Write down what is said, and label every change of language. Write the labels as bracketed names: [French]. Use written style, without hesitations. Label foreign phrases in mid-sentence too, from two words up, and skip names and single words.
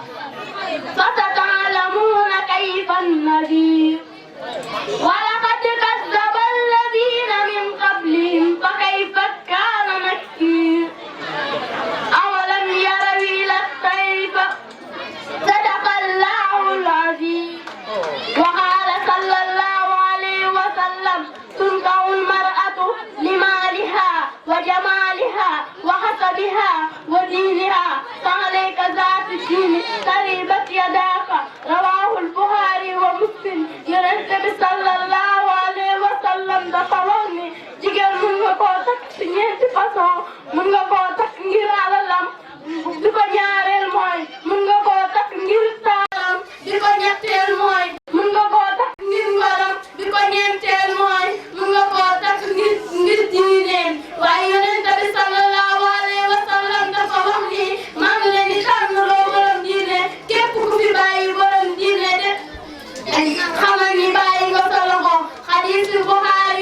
[Arabic] فستعلمون كيف النذير ولقد كذب الذين من قبلهم فكيف كان نكير أولم يروا إلى الطير صدق الله العظيم وقال صلى الله عليه وسلم تنكح المرأة لمالها وجمالها وحسبها ودينها فعليك ذات الدين تربت يداك رواه البخاري ومسلم [Wolof] Yonent bi [Arabic] صلى الله عليه وسلم [Wolof] dafa wax ni jigéen mën nga koo takk ci ñeenti façon mën nga koo takk ngir alalam bi ko ñaareel mooy mën nga koo takk ngir taaram bi ko ñetteel mooy mën nga koo takk ngir ngoram bi ko ñeenteel mooy mën nga koo takk ngir diineen waaye Yonent bi [Arabic] صلى الله عليه وسلم [Wolof] dafa wax ni maa ngi leen di tànn loo borom diine képp ku fi bàyyi borom diine de xamal ni bàyyi nga sa loxo xadiis